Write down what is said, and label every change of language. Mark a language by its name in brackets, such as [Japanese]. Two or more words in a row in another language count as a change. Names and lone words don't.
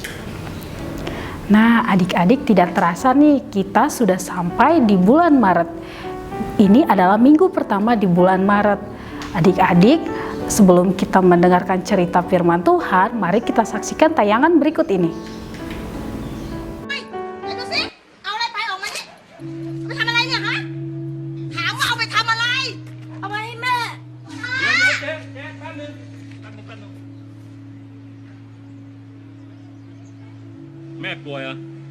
[Indonesian] Nah, adik-adik, tidak terasa nih kita sudah sampai di bulan Maret. Ini adalah minggu pertama di bulan Maret. Adik-adik, sebelum kita mendengarkan cerita firman Tuhan, mari kita saksikan tayangan berikut ini. [Thai] ไหนดูสิเอาอะไรไปออกมานี่เอาไปทำอะไรเนี่ยฮะถามว่าเอาไปทำอะไร เอาไปให้แม่ แม่กลัวเหรอ